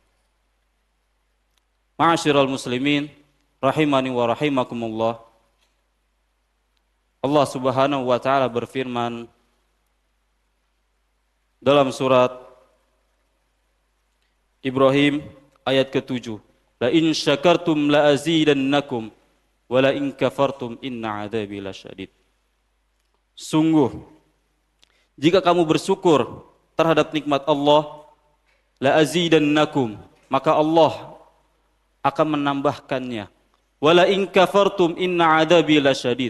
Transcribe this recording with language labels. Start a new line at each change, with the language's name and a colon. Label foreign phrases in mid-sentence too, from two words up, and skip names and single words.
Arabic: معاشر المسلمين رحمني ورحمكم الله.
Indonesian: Allah
Arabic: سبحانه وتعالى
Indonesian: berfirman dalam surat Ibrahim ayat ke-7,
Arabic: لئن شكرتم لأزيدنكم ولئن كفرتم إن عذابي لشديد.
Indonesian: Sungguh, jika kamu bersyukur terhadap nikmat Allah,
Arabic: لأزيدنكم,
Indonesian: maka Allah akan menambahkannya.
Arabic: ولئن كفرتم إن عذابي لشديد.